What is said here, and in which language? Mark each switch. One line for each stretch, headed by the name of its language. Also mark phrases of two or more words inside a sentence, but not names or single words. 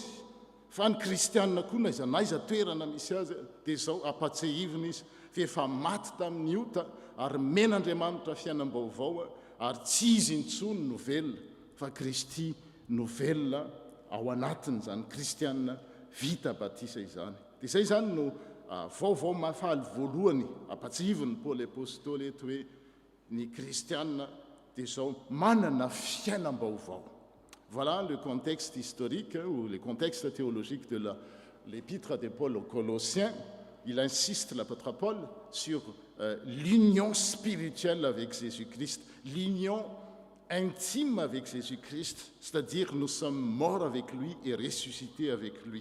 Malagasy: Fa ny kristianina koa na aiza toerana misy azy dia izao apatsehivina izy fa efa maty tamin'ny ota ary men'Andriamanitra fiainam-baovao, ary tsy izy intsony no velona fa Kristy no velona ao anatin'izany kristianina vita batisa izany. Dia izay zany no vaovao mahafaly voalohany apatsihivin'ny Paoly apôstôly eto hoe ny kristianina dia izao manana fiainam-baovao.
French: Voilà le contexte historique ou le contexte théologique de l'épître de Paul aux Colossiens. Il insiste, l'apôtre Paul, sur l'union spirituelle avec Jésus-Christ, l'union intime avec Jésus-Christ, c'est-à-dire nous sommes morts avec lui et ressuscités avec lui.